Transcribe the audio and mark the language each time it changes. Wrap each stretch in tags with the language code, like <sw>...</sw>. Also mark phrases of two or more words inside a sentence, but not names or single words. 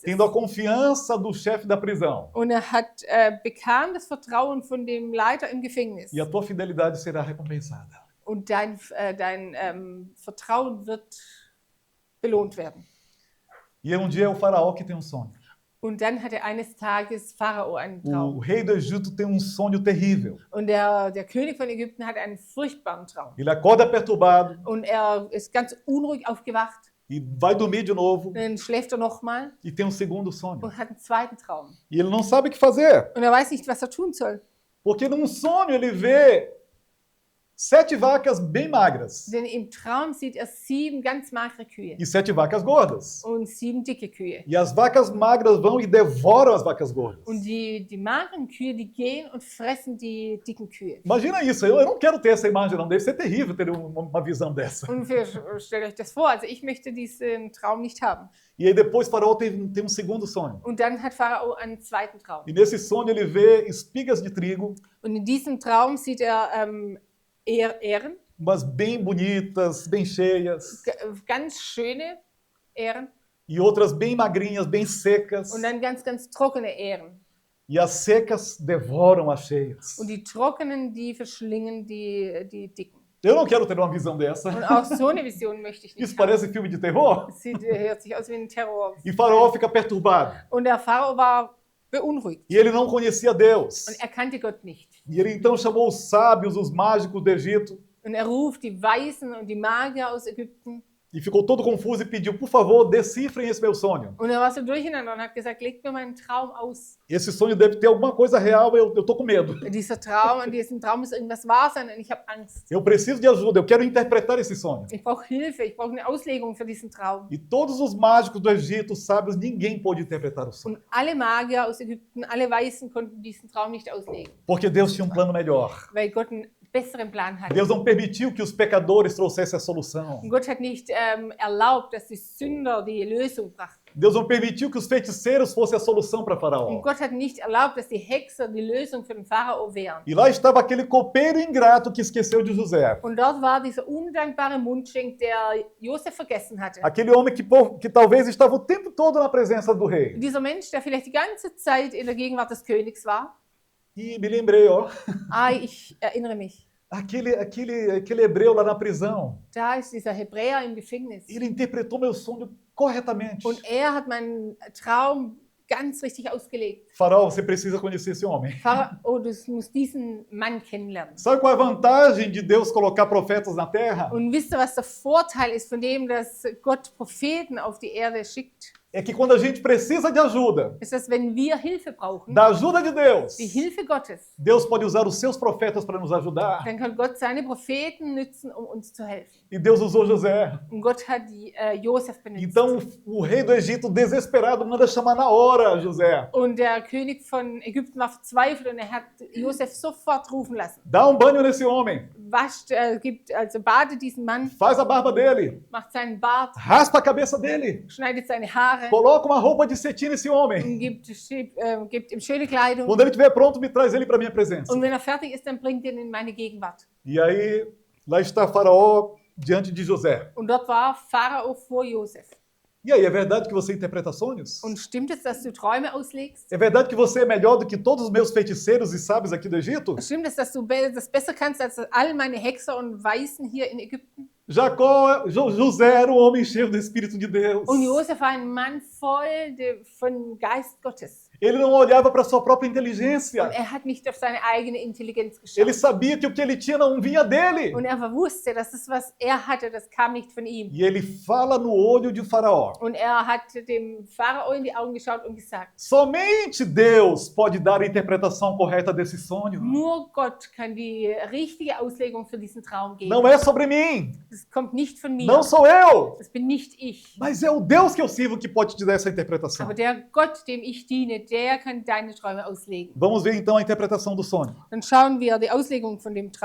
<pt>tendo a confiança do chefe da prisão.</pt> <de>Und er bekam das Vertrauen von dem Leiter im Gefängnis.</de> <pt>E a tua fidelidade será recompensada.</pt> <de>Und dein Vertrauen wird belohnt werden.</de> <pt>E um dia é o faraó que tem um sonho.</pt> <de>Und dann hatte eines Tages Pharao einen</de> <pt>O</pt> <de>Traum.</de> <pt>rei do Egito tem um sonho terrível.</pt> <de>Und der König von Ägypten hatte einen furchtbaren Traum.</de> <pt>Ele acorda perturbado</pt> <de>Und er ist ganz unruhig aufgewacht.</de> <pt>e vai dormir de novo</pt> <de>Dann schläft er nochmal</de> <pt>e tem um segundo sonho.</pt> <de>und hat einen zweiten Traum.</de> <pt>E ele não sabe o que fazer,</pt> <de>Und er weiß nicht, was er tun soll.</de> <pt>porque num sonho ele vê 7 vacas bem magras</pt> <de>Denn im Traum sieht er 7 ganz magere Kühe</de> <pt>e 7 vacas gordas.</pt> <de>und 7 dicke Kühe.</de> <pt>E as vacas magras vão e devoram as vacas gordas.</pt> <de>Und die mageren Kühe, die gehen und fressen die dicken Kühe.</de> <pt>Imagina isso, eu não quero ter essa imagem, não. Deve ser terrível ter uma visão dessa.</pt> <de>Und stellt euch das vor, also ich möchte diesen Traum nicht haben.</de> <pt>E aí depois Faraó tem um segundo sonho.</pt> <de>Und dann hat Pharao einen zweiten Traum.</de> <pt>E nesse sonho ele vê espigas de trigo,</pt> <de>Und in diesem Traum sieht er Ähren,</de> <pt>umas bem bonitas, bem cheias,</pt> <de>ganz schöne Ähren</de> <pt>e outras bem magrinhas, bem secas.</pt> <de>und dann ganz trockene Ähren.</de> <pt>E as secas devoram as cheias.</pt> <de>Und die trockenen, die verschlingen die dicken.</de> <pt>Eu não quero ter uma visão dessa.</pt> <de>Und auch so eine Vision möchte ich</de> <pt>Isso</pt> <de>nicht haben.</de> <pt>parece filme de terror.</pt> <de>Hört sich aus wie ein Terror.</de> <pt>E Faraó fica perturbado.</pt> <de>Und der Pharao war beunruhigt</de> <pt>E ele não conhecia Deus.</pt> <de>und er kannte Gott nicht.</de> <pt>E ele então chamou os sábios, os mágicos do Egito,</pt> <de>Und er ruft die Weisen und die Magier aus Ägypten.</de> <pt>e ficou todo confuso e pediu, por favor, decifrem esse meu sonho.</pt> <de>Und er war so durcheinander und hat gesagt, legt mir meinen Traum aus.</de> <pt>Esse sonho deve ter alguma coisa real, eu tô com medo.</pt> <de>An diesem Traum muss irgendwas wahr sein und ich habe Angst.</de> <pt>Eu preciso de ajuda, eu quero interpretar esse sonho.</pt> <de>Ich brauche Hilfe, ich brauche eine Auslegung für diesen Traum.</de> <pt>E todos os mágicos do Egito, os sábios, ninguém pôde interpretar o sonho.</pt> <de>Und alle Magier aus Ägypten, alle Weisen konnten diesen Traum nicht auslegen,</de> <pt>Porque Deus tinha um plano melhor.</pt> <de>weil Gott einen besseren Plan hatte.</de> <pt>Deus não permitiu que os pecadores trouxessem a solução.</pt> <de>Und Gott hat nicht erlaubt, dass die Sünder die Lösung brachten.</de> <pt>Deus não permitiu que os feiticeiros fossem a solução para</pt> <de>Und</de> <pt>Faraó.</pt> <de>Gott hat nicht erlaubt, dass die Hexer die Lösung für den Pharao wären.</de> <pt>E lá estava aquele copeiro ingrato que esqueceu de José.</pt> <de>Und dort war dieser undankbare Mundschenk, der Josef vergessen hatte.</de> <pt>Aquele homem que talvez estava o tempo todo na presença do rei.</pt> <de>Dieser Mensch, der vielleicht die ganze Zeit in der Gegenwart des Königs war.</de> <pt>E me lembrei, ó,</pt> <de>Ich erinnere mich.</de> <pt>aquele hebreu lá na prisão.</pt> <de>Da ist dieser Hebräer im Gefängnis.</de> <pt>Ele interpretou meu sonho corretamente.</pt> <de>Und er hat meinen Traum ganz richtig ausgelegt.</de> <pt>Faraó, você precisa conhecer esse homem.</pt> <de>Pharao, du musst diesen Mann kennenlernen.</de> <pt>Sabe qual é a vantagem de Deus colocar profetas na terra?</pt> <de>Und wisst ihr, was der Vorteil ist von dem, dass Gott Propheten auf die Erde schickt?</de> <pt>É que quando a gente precisa de ajuda,</pt> <de>Ist, dass wenn wir Hilfe brauchen,</de> <pt>da ajuda de Deus,</pt> <de>die Hilfe Gottes,</de> <pt>Deus pode usar os seus profetas para nos ajudar.</pt> <de>dann kann Gott seine Propheten nützen, um uns zu helfen.</de> <pt>E Deus usou José.</pt> <de>Und Gott hat Josef benutzt.</de> <pt>Então o rei do Egito, desesperado, manda chamar na hora José.</pt> <de>Und der König von Ägypten war verzweifelt und er hat Josef sofort rufen lassen.</de> <pt>Dá um banho nesse homem.</pt> <de>Badet diesen Mann,</de> <pt>Faz a barba dele.</pt> <de>macht seinen Bart,</de> <pt>Raspa a cabeça dele.</pt> <de>schneidet seine Haare</de> <pt>Coloca uma roupa de cetim nesse homem.</pt> <de>und gibt ihm schöne Kleidung.</de> <pt>Quando ele estiver pronto, me traz ele para minha presença.</pt> <de>Und wenn er fertig ist, dann bringt ihn in meine Gegenwart.</de> <pt>E aí, lá está Faraó diante de José.</pt> <de>Und dort war Pharao vor Josef.</de> <pt>E aí, é verdade que você interpreta sonhos?</pt> <de>Und stimmt es, dass du Träume auslegst?</de> <pt>É verdade que você é melhor do que todos os meus feiticeiros e sábios aqui do Egito?</pt> <de>Stimmt es, dass du das besser kannst als all meine Hexer und Weisen hier in Ägypten?</de> <pt>José era um homem cheio do Espírito de Deus.</pt> <de>Und Josef war ein Mann voll von Geist Gottes.</de> <pt>Ele não olhava para sua própria inteligência.</pt> <de>Und er hat nicht auf seine eigene Intelligenz</de> <pt>Ele</pt> <de>geschaut.</de> <pt>sabia que o que ele tinha não vinha dele.</pt> <de>Und er wusste, dass das, was er hatte, das kam nicht von ihm.</de> <pt>E ele fala no olho de Faraó.</pt> <de>Und er hat dem Pharao in die Augen geschaut und gesagt,</de> <pt>Somente Deus pode dar a interpretação correta desse sonho.</pt> <de>nur Gott kann die richtige Auslegung für diesen Traum geben.</de> <pt>Não é sobre mim.</pt> <de>Das kommt nicht von mir.</de> <pt>Não sou eu.</pt> <de>Das bin nicht ich.</de> <pt>Mas é o Deus que eu sirvo que pode te dar essa interpretação.</pt> <de>Aber der Gott, dem ich diene, der kann deine Träume auslegen.</de> <pt>Vamos ver então a interpretação do sonho.</pt> <de>Dann schauen wir die Auslegung von dem</de>